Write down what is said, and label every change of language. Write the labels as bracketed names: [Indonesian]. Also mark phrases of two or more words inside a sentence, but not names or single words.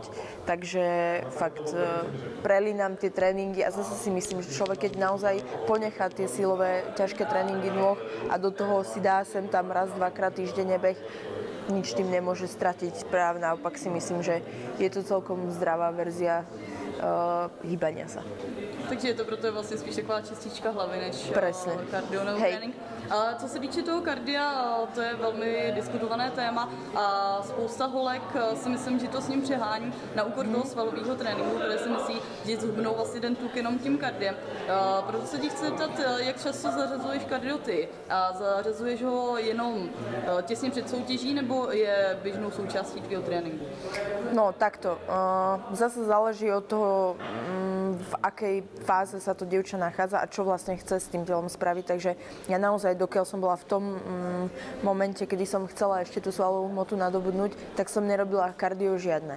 [Slovak] Takže fakt prelínam tie tréningy a zase si myslím, že človek, keď naozaj ponechá tie silové, ťažké tréningy nôh a do toho si dá sem tam raz, dvakrát týždenne beh, nič tým nemôže stratiť. Práve naopak si myslím, že je to celkom zdravá verzia hýbania sa. [Czech] Takže je to proto vlastně spíš taková čistička hlavy než kardio nebo [Slovak] Hej. [Czech] trénink. Ale co se týče toho kardia, to je velmi diskutované téma a spousta holek si myslím, že to s ním přehání na úkor toho svalového tréninku, které si myslí, že zhubnou vlastně ten tuk jenom tím kardiem. Proto se ti chci zeptat, jak často zařazuješ kardio ty a zařazuješ ho jenom těsně před soutěží nebo je běžnou součástí tvého tréninku? [Slovak] No takto, zase záleží od toho, v akej fáze sa to dievča nachádza a čo vlastne chce s tým telom spraviť. Takže ja naozaj, dokiaľ som bola v tom momente, kedy som chcela ešte tú svalovú hmotu nadobudnúť, tak som nerobila kardio žiadne.